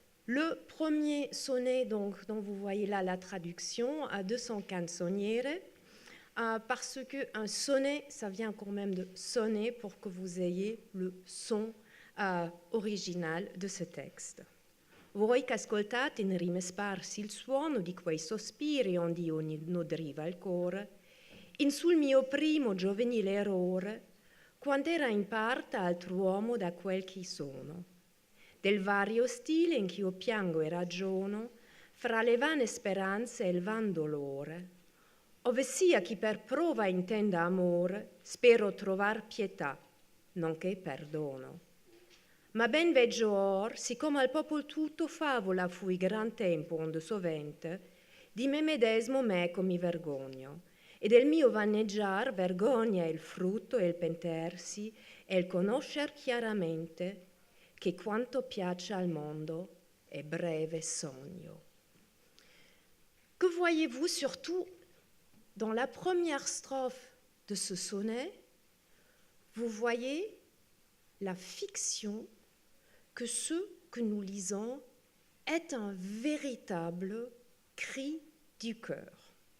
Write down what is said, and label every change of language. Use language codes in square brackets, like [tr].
[fr] Le premier sonnet, donc, dont vous voyez là la traduction, à 200 canzoniere, parce qu'un sonnet, ça vient quand même de sonner pour que vous ayez le son original de ce texte. [it] Voi che ascoltate in rime sparsi il suono di quei sospiri onde io nodriva il core, in sul mio primo giovenile errore, quando era in parte altr'uomo da quel che sono, del vario stile in che io piango e ragiono, fra le vane speranze e il van dolore, ove sia chi per prova intenda amore, spero trovar pietà, nonché perdono. Ma ben veggio or, siccome al popol tutto favola fui gran tempo onde sovente, di me medesmo meco mi vergogno, e del mio vanneggiar vergogna è il frutto e il pentersi e il conoscer chiaramente che quanto piace al mondo è breve sogno. [fr] Que voyez-vous surtout dans la première strophe de ce sonnet? Vous voyez la fiction que ce que nous lisons est un véritable cri du cœur.